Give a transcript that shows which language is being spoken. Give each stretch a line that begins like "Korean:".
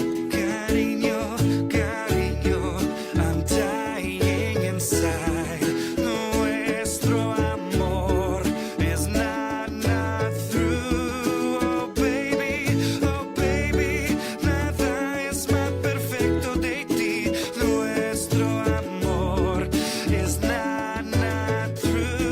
Spanish: Cariño, cariño,
English: I'm dying inside.
Spanish: Nuestro amor
English: is not through. Oh baby,
Spanish: nada es más perfecto de ti. Nuestro amor
English: is not through.